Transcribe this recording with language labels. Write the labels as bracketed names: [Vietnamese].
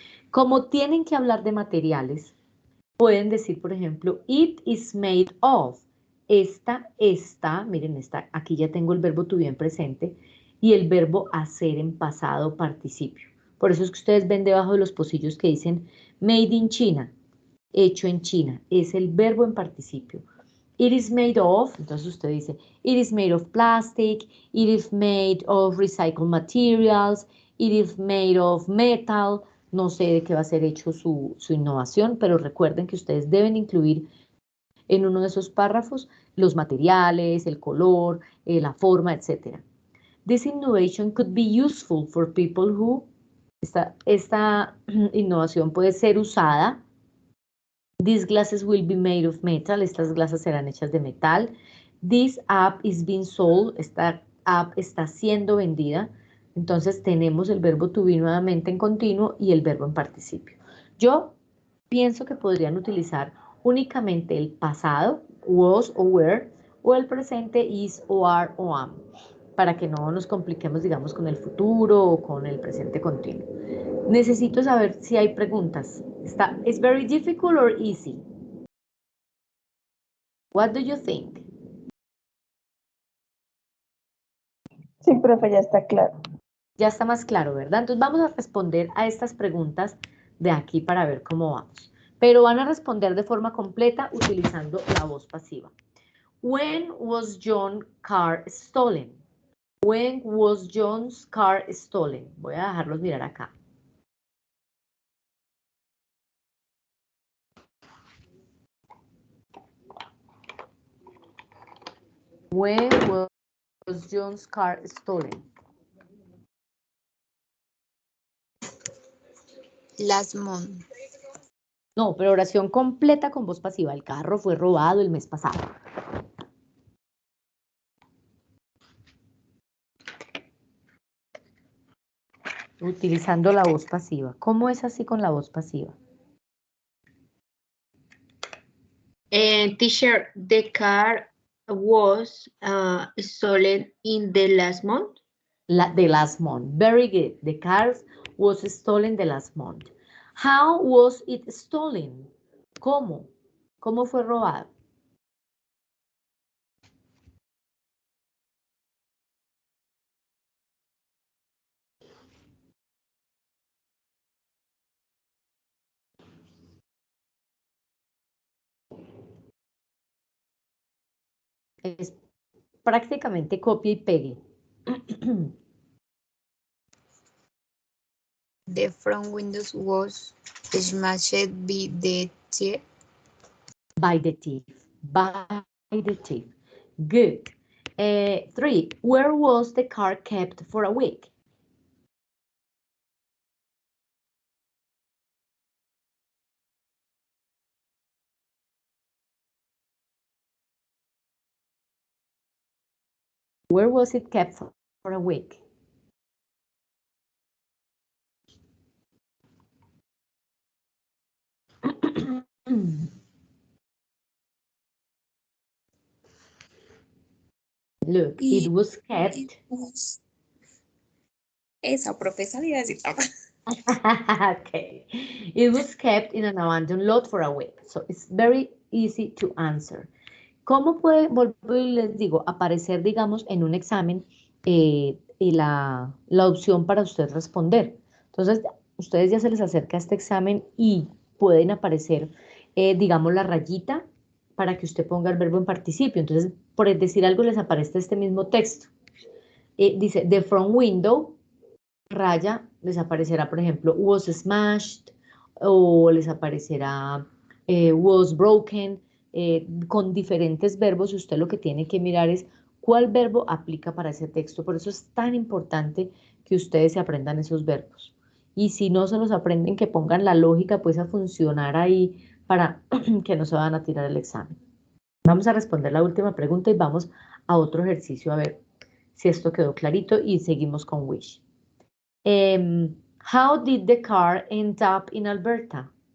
[Spanish] Como tienen que hablar de materiales, pueden decir, por ejemplo, [English] it is made of. [Spanish] Miren, aquí ya tengo el verbo to be en presente y el verbo hacer en pasado participio. Por eso es que ustedes ven debajo de los pocillos que dicen made in China, hecho en China, es el verbo en participio. [English] It is made of, [Spanish] entonces usted dice, [English] it is made of plastic, it is made of recycled materials, it is made of metal. [Spanish] No sé de qué va a ser hecho su innovación, pero recuerden que ustedes deben incluir en uno de esos párrafos los materiales, el color, la forma, etc. [English] This innovation could be useful for people who, [Spanish] esta innovación puede ser usada. [English] These glasses will be made of metal. [Spanish] Estas glasas serán hechas de metal. [English] This app is being sold. [Spanish] Esta app está siendo vendida. Entonces tenemos el verbo to be nuevamente en continuo y el verbo en participio. Yo pienso que podrían utilizar únicamente el pasado, was o were, o el presente, is o are o am, para que no nos compliquemos, digamos, con el futuro o con el presente continuo. Necesito saber si hay preguntas. [English] ¿Es very difficult or easy? What do you think? [Spanish] Sí, profe, ya está claro. Ya está más claro, ¿verdad? Entonces vamos a responder a estas preguntas de aquí para ver cómo vamos. Pero van a responder de forma completa utilizando la voz pasiva. [English] When was John's car stolen? When was John's car stolen? [Spanish] Voy a dejarlos mirar acá. [English] When was John's car stolen? Last month. [Spanish] No, pero oración completa con voz pasiva. El carro fue robado el mes pasado. Utilizando la voz pasiva. ¿Cómo es así con la voz pasiva? [English] Teacher, the car was stolen in the last month. The last month. Very good. The car was stolen the last month. How was it stolen? [Spanish] ¿Cómo? ¿Cómo fue robado? Es prácticamente copia y pegue. [English] The front windows was smashed by the thief. By the thief. By the thief. Good. 3. Where was the car kept for a week? Where was it kept for a week? Look, it was kept. [Spanish] Esa profesora iba a decir. [English] Okay. It was kept in an abandoned lot for a week. So it's very easy to answer. [Spanish] ¿Cómo puede, les digo, aparecer, digamos, en un examen y la opción para usted responder? Entonces, ustedes ya se les acerca este examen y pueden aparecer, digamos, la rayita para que usted ponga el verbo en participio. Entonces, por decir algo, les aparece este mismo texto. Dice, [English] the front window, [Spanish] raya, les aparecerá, por ejemplo, was smashed, o les aparecerá was broken, con diferentes verbos, y usted lo que tiene que mirar es cuál verbo aplica para ese texto. Por eso es tan importante que ustedes se aprendan esos verbos. Y si no se los aprenden, que pongan la lógica pues a funcionar ahí para que no se van a tirar el examen. Vamos a responder la última pregunta y vamos a otro ejercicio a ver si esto quedó clarito y seguimos con Wish. [English] How did the car end up in Alberta?